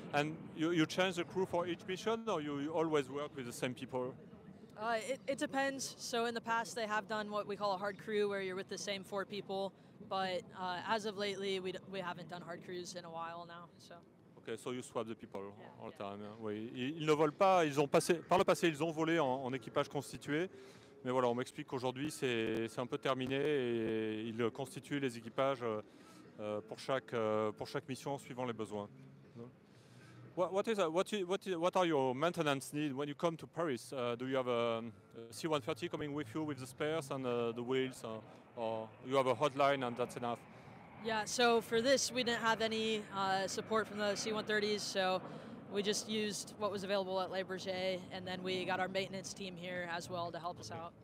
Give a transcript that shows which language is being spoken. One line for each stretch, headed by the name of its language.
English: And you change the crew for each mission or you always work with the same people? It depends. So in the past they have done what we call a hard crew, where you're with the same 4 people, but as of lately we haven't done hard crews in a while now. So. Okay, so you swap the people all the time.
French: Oui, ils ne volent pas. Par le passé, ils ont volé en équipage constitué. Mais voilà, on m'explique qu'aujourd'hui, c'est un peu terminé et ils constituent les équipages pour chaque mission suivant les besoins.
English: What are your maintenance needs when you come to Paris? Do you have a C-130 coming with you with the spares and the wheels, or you have a hotline and that's enough? Yeah, so for this, we didn't have any support from the C-130s, so we just used what was available at Bourget, and then we got our maintenance team here as well to help us out.